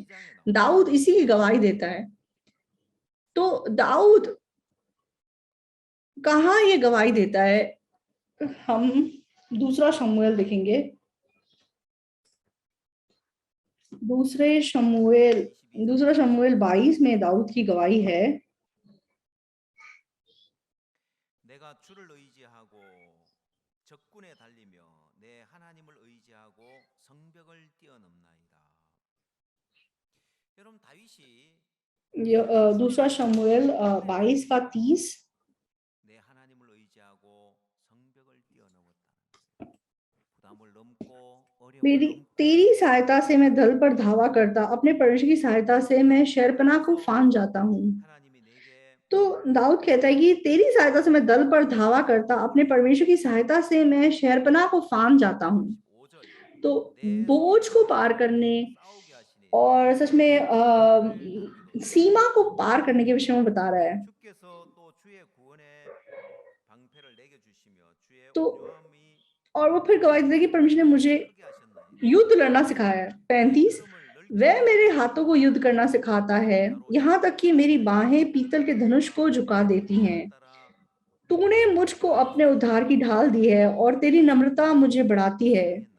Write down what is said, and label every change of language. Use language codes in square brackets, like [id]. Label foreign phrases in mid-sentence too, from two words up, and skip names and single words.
[hi] दाऊद इसी की गवाही देता है। तो दाऊद कहाँ ये गवाही देता है? हम दूसरा शमूएल देखेंगे। दूसरा शमूएल 22 में दाऊद की गवाही है। [ko] 내가 주를 의지하고 적군에 달리며 내 하나님을 의지하고 성벽을 뛰어넘나이다. 여러분 다윗이 [hi] दूसरा शमूएल 22 का 30। [ko] 내 하나님을 의지하고 성벽을 뛰어넘었다. 부담을 넘고 어려움을 넘고 [hi] तेरी सहायता से मैं दल पर धावा करता, अपने परमेश्वर की सहायता से मैं शहरपनाह को फांद जाता हूँ। [ko] 하나님이 내게 [hi] तो दाऊद कहता है कि तेरी सहायता से मैं दल पर धावा करता, अपने परमेश्वर की सहायता से मैं शहरपनाह को फांद जाता हूँ। [ko] 5절 [hi] तो बोझ को पार करने [ko] 싸우게 하시니 [hi] और सच में सीमा को पार करने के विषय में बता रहा है। [ko] 주께서 또 주의 [hi] तो और वो फिर गवाही देता है कि परमेश्वर ने मुझे युद्ध लड़ना सिखाया है। 35, वह मेरे हाथों को युद्ध करना सिखाता है, यहाँ तक कि मेरी बाहें पीतल के धनुष को झुका देती हैं। तूने मुझको अपने उद्धार की ढाल दी है और तेरी नम्रता मुझे बढ़ाती है।